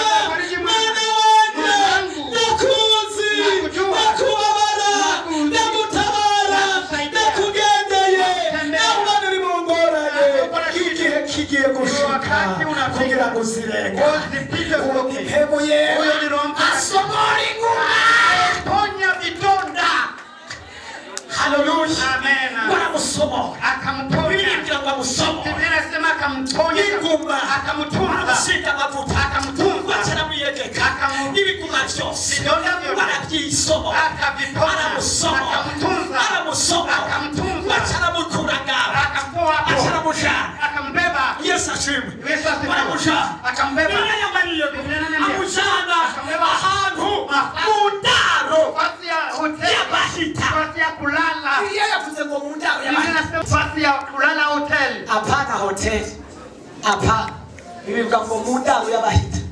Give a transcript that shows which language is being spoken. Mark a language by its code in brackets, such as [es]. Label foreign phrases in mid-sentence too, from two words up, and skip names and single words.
[rn] Mwana wanjye ndakuzi, ndakubabara, ndagutabara, ndakugendeye, nawe uri mu ngorane. Igihe kigiye gushika kugira ngo uzirenge. Uwo mpemu yera asomora inguma, [sw] ponya vidonda. Haleluya. Amena. [rn] Baramusomora. [sw] akamponya [rn] Bibiliya ngo amusomore [sw] Inasema akamponya [rn] inguma, [sw] akamutunza [rn] amusiga amavuta, [sw] Akamutunza. [rn] acaramwiyegeka Akamu- ibiguma byose [sw] Vidonda vyote. [rn] barabyisomora, [sw] akaviponya [rn] aramusomora, [sw] akamutunza [rn] aramusomora, [sw] akamtunza [rn] acaramukura ngaho, [sw] akamtoa hapo [rn] acaramujana. [sw] akambeba [rn] Yesu ashimwe. [sw] Yesu asifiwe. [rn] Baramujana. [sw] Akambeba. [rn] Bibiliya yambariye [sw] Biblia inaniambia. [rn] amujana [sw] Akambeba. [rn] ahantu mu ndaro [sw] nafasi ya hoteli [rn] y'abahita. [sw] nafasi ya kulala [rn] Bibiliya yavuze ngo mu ndaro [sw] Biblia [rn] y'abahita. [sw] inasema nafasi ya kulala hoteli Hapana hoteli. Hapana. [rn] Bibiliya ngo mu ndaro y'abahita.